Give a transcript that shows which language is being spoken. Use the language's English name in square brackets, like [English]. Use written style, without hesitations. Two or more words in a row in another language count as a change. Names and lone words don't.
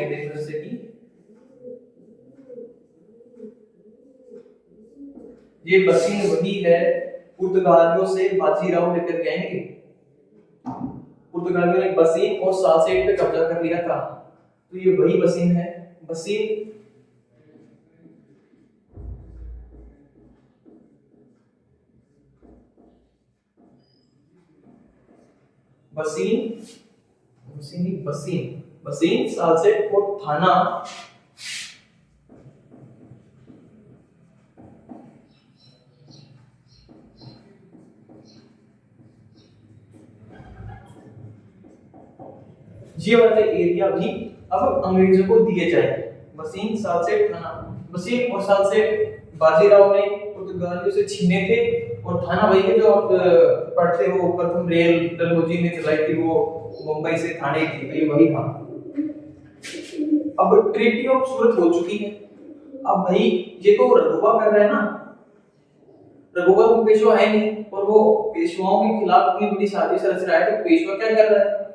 [Hindi] देखो जैसे कि ये बसीन वही है, पुर्तगालियों से बाजीराव लेकर के आएंगे। पुर्तगालियों ने बसीन और सालसेट पे कब्जा कर लिया था, तो ये वही बसीन है। बसीन बसीन बसीन बसीन बसीन सालसेट और थाना ये वाले एरिया भी अब अंग्रेजों को दिए जाए। बसीन सालसेट थाना, बसीन और सालसेट बाजीराव ने पुर्तगालियों से छीने थे, और थाना वही है जो आप पढ़ते हो, प्रथम रेल डलहौजी ने चलाई थी, वो मुंबई से थाने थी, ये वही था। अब ट्रीटी ऑफ सूरत हो चुकी है। अब भाई ये तो रघुवा कर रहा है ना, रघुवा को पेशवा है नहीं, और वो पेशवाओं के खिलाफ इतनी बड़ी साजिश रच रहा है, तो पेशवा क्या कर रहा है?